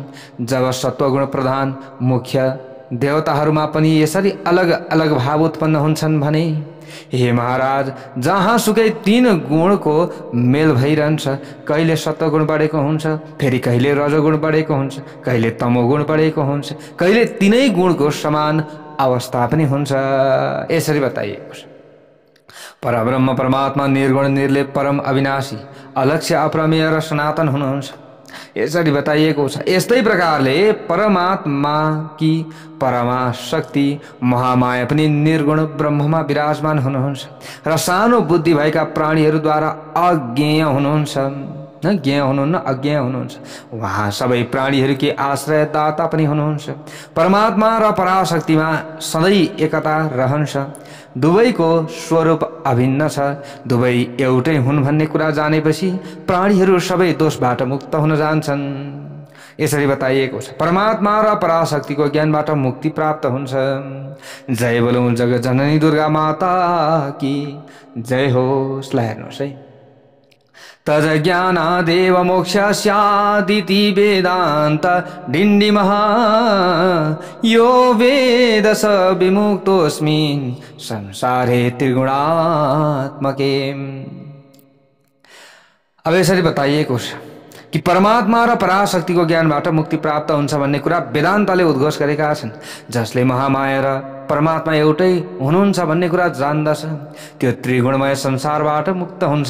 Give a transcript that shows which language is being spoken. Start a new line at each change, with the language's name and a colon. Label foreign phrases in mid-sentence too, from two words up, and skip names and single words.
Nepali: जब सत्वगुण प्रधान मुख्य देवताहरूमा पनि यसरी अलग अलग भाव उत्पन्न हुन्छन् भने हे महाराज, जहाँ सुकै तीन गुणको मेल भइरहन्छ। कहिले सत्वगुण बढेको हुन्छ, फेरि कहिले रजोगुण बढेको हुन्छ, कहिले तमोगुण बढेको हुन्छ, कहिले तीनै गुणको समान अवस्था पनि हुन्छ। यसरी बताइएको छ। परब्रह्म परमात्मा निर्गुण निर्लेप परम अविनाशी अलक्ष्य अप्रमेय र सनातन हुनुहुन्छ। यसरी बताइएको छ। यस्तै प्रकारले परमात्मा कि परमा शक्ति महामाया पनि निर्गुण ब्रह्ममा विराजमान हुनुहुन्छ र सानो बुद्धि भएका प्राणीहरूद्वारा अज्ञेय हुनुहुन्छ। ज्ञेय हुनुहुन्न, अज्ञेय हुनुहुन्छ। उहाँ सबै प्राणीहरूकै आश्रयदाता पनि हुनुहुन्छ। परमात्मा र पराशक्तिमा सधैँ एकता रहन्छ। दुवैको स्वरूप अभिन्न छ। दुवै एउटै हुन् भन्ने कुरा जानेपछि प्राणीहरू सबै दोषबाट मुक्त हुन जान्छन्। यसरी बताइएको छ। परमात्मा र पराशक्तिको ज्ञानबाट मुक्ति प्राप्त हुन्छ। जय बोलौं जगत जननी दुर्गा माता की जय होस्। ल हेर्नुहोस् है,
Sanskrit: तज ज्ञानादेव मोक्षस्यादिति वेदान्त डिण्डिमः यो वेद स विमुक्तोऽस्मिन् संसारे त्रिगुणात्मके।
Nepali: अब यसरी बताइएको छ कि परमात्मा र पराशक्तिको ज्ञानबाट मुक्ति प्राप्त हुन्छ भन्ने कुरा वेदान्तले उद्घोष गरेका छन्। जसले महामाया र परमात्मा एउटै हुनुहुन्छ भन्ने कुरा जान्दछ, त्यो त्रिगुणमय संसारबाट मुक्त हुन्छ।